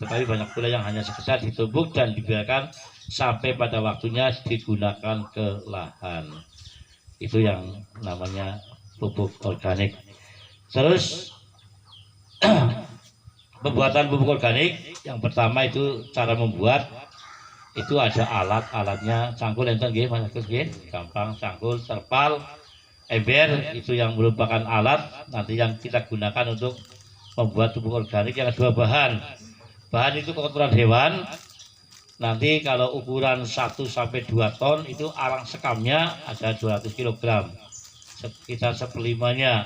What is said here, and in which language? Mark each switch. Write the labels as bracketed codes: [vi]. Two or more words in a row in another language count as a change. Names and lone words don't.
[id] Tetapi banyak pula yang hanya sekedar ditumpuk dan dibiarkan sampai pada waktunya digunakan ke lahan. Itu yang namanya pupuk organik. Terus pembuatan pupuk organik yang pertama itu cara membuat itu ada alatnya cangkul [jv] enten nggih [id] Mas Agus nggih, gampang cangkul, terpal, ember itu yang merupakan alat nanti yang kita gunakan untuk membuat pupuk organik. Yang kedua bahan itu kotoran hewan. Nanti kalau ukuran 1-2 ton itu arang sekamnya ada 200 kg, sekitar 1/5-nya.